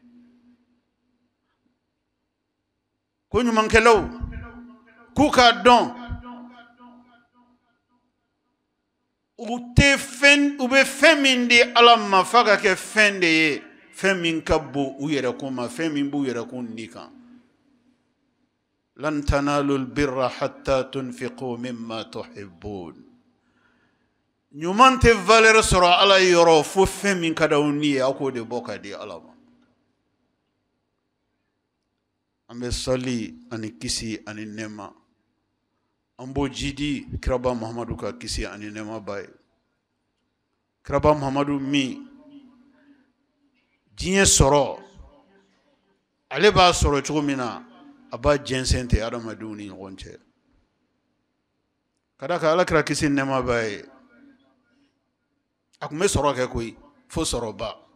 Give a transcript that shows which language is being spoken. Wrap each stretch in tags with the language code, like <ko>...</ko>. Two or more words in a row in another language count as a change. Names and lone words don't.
<bm>ko ɲumankɛlaw k'u k'a dɔn u bɛ fɛn min di ala ma f'a ka kɛ fɛn de ye fɛn min ka bon u yɛrɛkun ma fɛn min b'u yɛrɛkun ni kan</bm> <ar>لن تنالوا البر حتى تنفقوا مما تحبون</ar> <bm>ɲuman tɛ valeur sɔrɔ ala ye yɔrɔ fo fɛn min ka d'aw ni ye aw k'o de bɔ ka di ala ma an bɛ sali ani kisi ani nɛɛma an b'o jidi kiraba muhamadu ka kisi ani nɛɛma ba ye kiraba muhamadu min diɲɛ sɔrɔ ale b'a sɔrɔ cogo min na a b'a jɛnsɛn ten adamadenw ni ɲɔgɔn cɛ ka da kan ala kira kisi nɛɛma ba ye a tun bɛ sɔrɔ kɛ koyi fo sɔrɔba</bm>